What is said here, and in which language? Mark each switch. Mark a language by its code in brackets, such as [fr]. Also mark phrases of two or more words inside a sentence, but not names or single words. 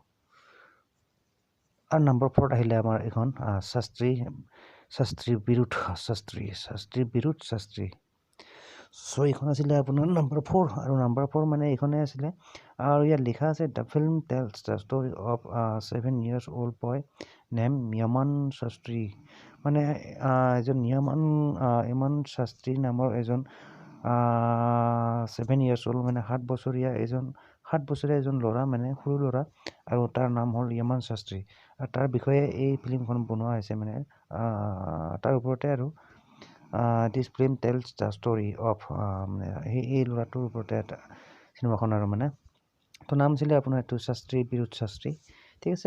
[as] আৰু নাম্বাৰ 4ত আহিলে আমাৰ এইখন শাস্ত্ৰী বিৰুদ্ধ শাস্ত্ৰী। চ' এইখন আছিলে আপোনাৰ নাম্বাৰ 4 আৰু নাম্বাৰ 4 মানে এইখনে আছিলে আৰু ইয়াত লিখা আছে [en] the film tells the story of 7 years old boy named [as] য়মন শাস্ত্ৰী। মানে এজন য়মন শাস্ত্ৰী নামৰ এজন [en] 7 years old [as] মানে 7 বছৰীয়া এজন ল'ৰা মানে সৰু ল'ৰা আৰু তাৰ নাম হ'ল য়মন শাস্ত্ৰী আৰু তাৰ বিষয়ে এই ফিল্মখন বনোৱা হৈছে মানে তাৰ ওপৰতে আৰু [en] this film tells the story of [as] মানে এই ল'ৰাটোৰ ওপৰতে এটা চিনেমাখন আৰু মানে তো নাম আছিলে আপোনাৰ এইটো শাস্ত্ৰী বিৰুদ্ধ শাস্ত্ৰী ঠিক আছে।